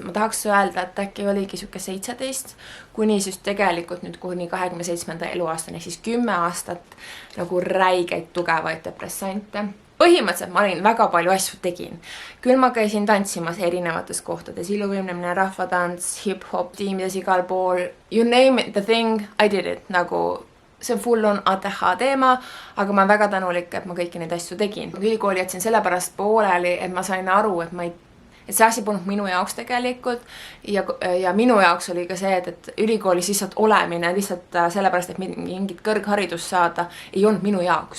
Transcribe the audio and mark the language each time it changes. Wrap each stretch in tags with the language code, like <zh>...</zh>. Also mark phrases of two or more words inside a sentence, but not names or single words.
<et>Ma tahaks öelda, et äkki oligi siuke 17, kuni siis tegelikult nüüd kuni 27. eluaastani, ehk siis 10 aastat nagu räigeid tugevaid depressante. Põhimõtteliselt ma olin väga palju asju tegin. Küll ma käisin tantsimas erinevates kohtades, iluvõimlemine, rahvatants, hip-hop, tiimides igal pool.</et> <en>You name it, the thing, I did it.</en> <et>Nagu see</et> <en>full on</en> <et>ATH teema, aga ma olen väga tänulik, et ma kõiki neid asju tegin. Ülikooli jätsin sellepärast pooleli, et ma sain aru, et see asi polnud minu jaoks tegelikult ja minu jaoks oli ka see, et ülikoolis lihtsalt olemine lihtsalt sellepärast, et mingit kõrgharidust saada, ei olnud minu jaoks.</et>